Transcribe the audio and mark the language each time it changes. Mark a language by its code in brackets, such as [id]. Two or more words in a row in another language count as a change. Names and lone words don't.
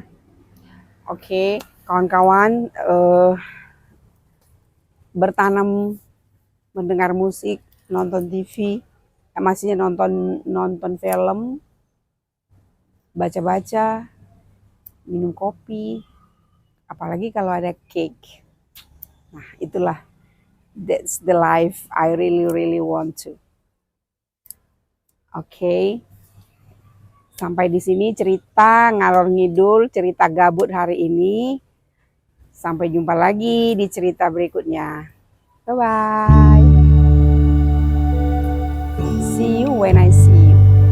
[id] Oke, kawan-kawan, bertanam, mendengar musik, nonton TV, maksudnya nonton film, baca-baca, minum kopi, apalagi kalau ada cake. Nah, itulah, [en] that's the life I really want to. [id] Oke. Sampai di sini cerita [jv] ngalor ngidul, [id] cerita gabut hari ini. Sampai jumpa lagi di cerita berikutnya. [en] Bye bye. See you when I see you.